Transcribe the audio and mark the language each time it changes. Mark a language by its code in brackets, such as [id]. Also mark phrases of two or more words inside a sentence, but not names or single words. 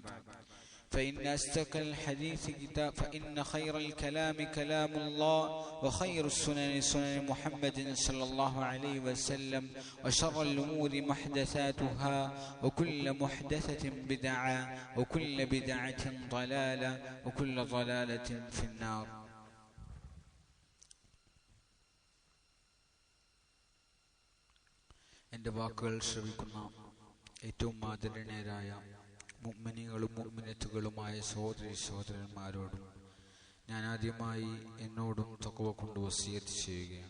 [ar] فإن أصدق الحديث كتاب فإن خير الكلام كلام الله وخير السنن سنن محمد صلى الله عليه وسلم وشر الأمور محدثاتها وكل محدثة بدعة وكل بدعة ضلالة وكل ضلالة في النار. [ml] എൻ്റെ വാക്കുകൾ ശ്രവിക്കുന്ന ഏറ്റവും ആദരണീയരായ മുഅ്മിനീങ്ങളും മുഅ്മിനത്തുകളുമായ സഹോദരി സഹോദരന്മാരോടും ഞാൻ ആദ്യമായി എന്നോടും തഖ്വ കൊണ്ട് വസിയത്ത് ചെയ്യുകയാണ്.